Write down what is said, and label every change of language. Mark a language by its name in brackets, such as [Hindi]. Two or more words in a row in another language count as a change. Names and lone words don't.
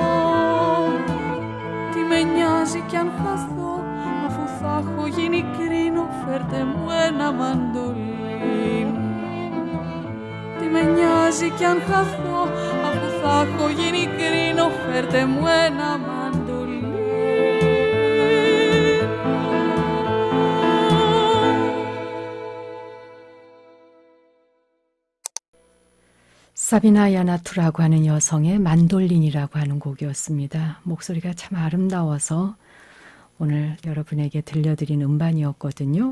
[Greek] Τι με νοιάζει κι αν χαθώ, αφού θα έχω γίνει κρίνο, φέρτε μου ένα μαντολίνο. Τι με νοιάζει κι αν χαθώ, αφού θα έχω γίνει κρίνο, φέρτε μου ένα μαντολίνο. [Korean] 사비나 야나투라고 하는 여성의 만돌린이라고 하는 곡이었습니다. 목소리가 참 아름다워서 오늘 여러분에게 들려드린 음반이었거든요.